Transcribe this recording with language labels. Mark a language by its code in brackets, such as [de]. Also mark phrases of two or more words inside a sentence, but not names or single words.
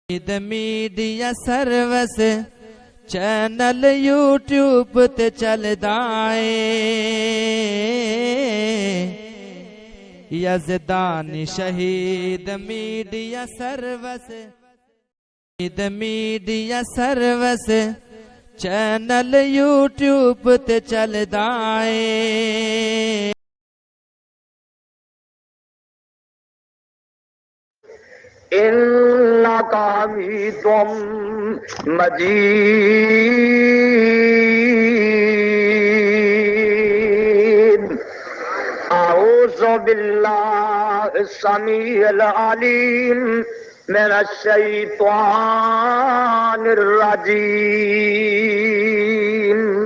[en] media service [pa] چینل یوٹیوب تے چلدا اے یزدانی شہید [en] media service [pa] چینل یوٹیوب تے چلدا اے [ar] إنك حميد مجيد أعوذ بالله السميع العليم من الشيطان الرجيم